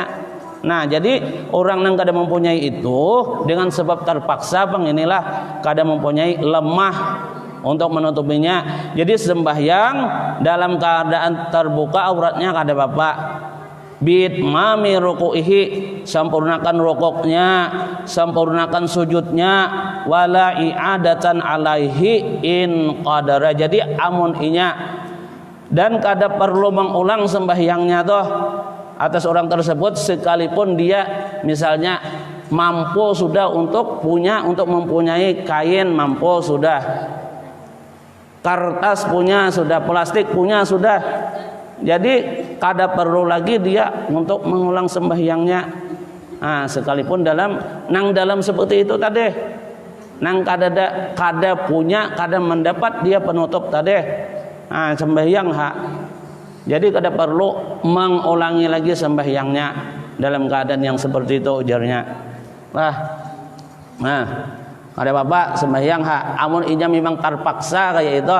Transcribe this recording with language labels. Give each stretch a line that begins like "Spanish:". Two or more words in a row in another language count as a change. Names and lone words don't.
Banjar: Nah, jadi orang yang kada mempunyai itu dengan sebab terpaksa inilah kada mempunyai lemah untuk menutupinya. Jadi sembahyang dalam keadaan terbuka auratnya kada apa-apa.
Arabic: بتمام ركوعه,
Indonesian: sempurnakan rukuknya, sempurnakan sujudnya,
Arabic: ولا إعادة عليه إن قدر.
Banjar: Jadi amun inya dan kada perlu mengulang sembahyangnya toh atas orang tersebut sekalipun dia misalnya mampu sudah untuk mempunyai kain, mampu sudah kertas punya sudah, plastik punya sudah. Jadi kada perlu lagi dia untuk mengulang sembahyangnya.
Indonesian: Nah, sekalipun dalam seperti itu tadi,
Banjar: nang kada punya, kada mendapat dia penutup tadi. Nah, sembahyang Jadi kada perlu mengulangi lagi sembahyangnya dalam keadaan yang seperti itu, ujarnya. Nah, ada bapak sembahyang amun inya memang terpaksa kayak itu.